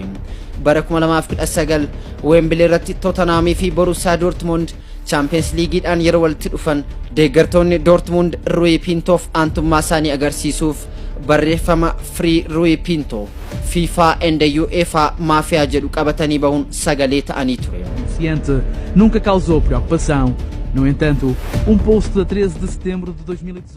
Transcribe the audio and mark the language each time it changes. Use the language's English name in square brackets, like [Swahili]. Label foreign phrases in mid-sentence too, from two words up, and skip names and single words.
[Oromo] Bara 2019 Wembley irratti Tottenham fi Borussia Dortmund Champions League'dhaan yeroo walitti dhufan deeggartoonni Dortmund Rui Pintoof aantummaa isaanii agarsiisuuf barreeffama [English] Free Rui Pinto FIFA and UEFA Mafia [Oromo] jedhu qabatanii bahuun sagalee ta'anii ture. [Portuguese] Nunca causou preocupação. No entanto, post de 13 de setembro de 2018